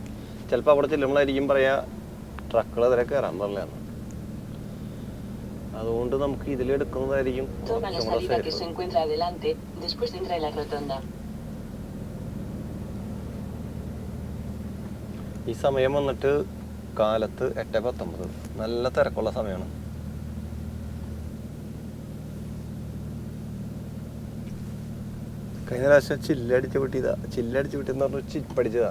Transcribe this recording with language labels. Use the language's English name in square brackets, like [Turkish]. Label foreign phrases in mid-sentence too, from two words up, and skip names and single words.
[Malayalam] ചിലപ്പോൾ അവിടെ ചെല്ലുമ്പോഴായിരിക്കും പറയാ ട്രക്കുകൾ അതിലെ കയറാൻ പറഞ്ഞാണ്. അതുകൊണ്ട് നമുക്ക് ഇതിലെടുക്കുന്നതായിരിക്കും [Spanish] Toma la salida que se encuentra adelante. Después entra en la rotonda. [Malayalam] ഈ സമയം വന്നിട്ട് കാലത്ത് 8:19. നല്ല തിരക്കുള്ള സമയമാണ്. കഴിഞ്ഞ പ്രാവശ്യം ചില്ലടിച്ച് വിട്ടിയെന്ന് പറഞ്ഞാൽ ചിപ്പടിച്ചതാ.